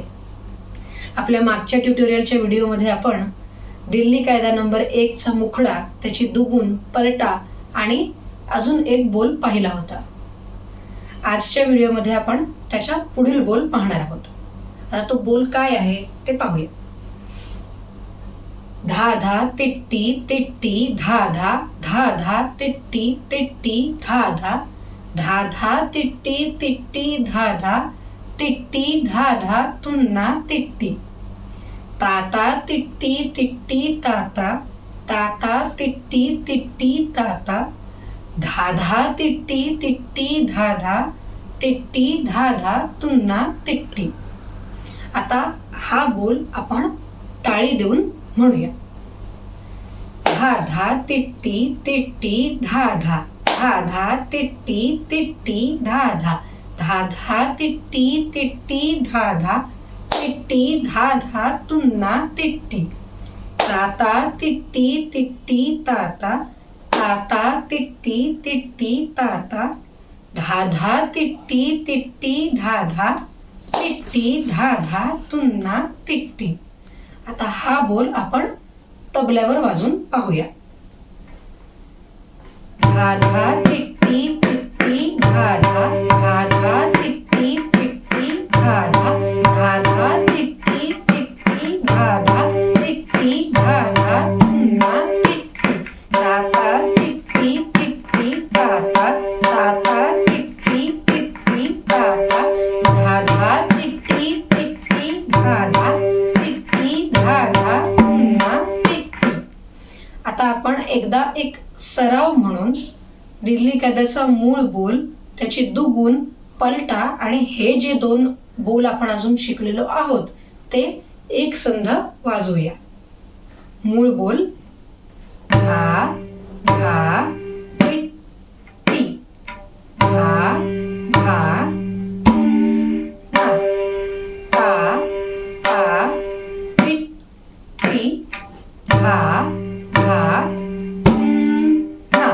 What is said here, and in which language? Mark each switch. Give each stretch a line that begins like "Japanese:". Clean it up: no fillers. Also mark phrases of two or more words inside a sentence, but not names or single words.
Marathi: आपल्या मागच्या ट्युटोरियलच्या व्हिडिओमध्ये आपण दिल्ली कायदा नंबर 1चा मुखडा, त्याची दुगुण, पलटा आणि अजून एक बोल पाहिला होता. आजच्या व्हिडिओमध्ये आपण त्याच्या पुढील बोल पाहणार आहोत. आता तो बोल काय आहे ते पाहूया. धा धा तिट्टी तिट्टी धा धा, धा धा तिट्टी तिट्टी धा धा, धा धा तिट्टी तिट्टी धा धा, तिट्टी धा धा तुन्ना तिट्टी. ताता तिट्टी तिट्टी ताता, ताता तिट्टी तिट्टी ताता, धा धा तिट्टी तिट्टी धा धा, तिट्टी धा धा तुन्ना तिट्टी. आता हा बोल आपण टाळी देऊन म्हणूया. धा धा तिट्टी तिट्टी धा धा, धा धा तिट्टी तिट्टी धा धा, धा धा तिट्टी तिट्टी धा धा, तिट्टी धा धा तुन्ना तिट्टी. ताता तिट्टी तिट्टी ताता, ताता तिट्टी तिट्टी ताता, धा धा तिट्टी तिट्टी धा धा, तिट्टी धा धा तुन्ना तिट्टी. आता हा बोल आपण तबल्यावर वाजून पाहूया. धा धा तिट्टी तिट्टी धा धा, धा धा तिट्टी तिट्टी धा धा, धा धा तिट्टी तिट्टी धा धा, तिट्टी धा धा तुन्ना तिट्टी. ताता तिट्टी तिट्टी ताता, ताता तिट्टी तिट्टी ताता, धा धा तिट्टी तिट्टी धा धा, तिट्टी धा धा तुन्ना तिट्टी. आता आपण एकदा एक सराव म्हणून दिल्ली कायद्याचा मूळ बोल, त्याची दुगुण, पलटा आणि हे जे दोन बोल आपण अजून शिकलेलो आहोत ते एक संध वाजवूया. मूळ बोल धा धा तिट्टी, धा धा तुन्ना, ता ता तिट्टी, धा धा तुन्ना.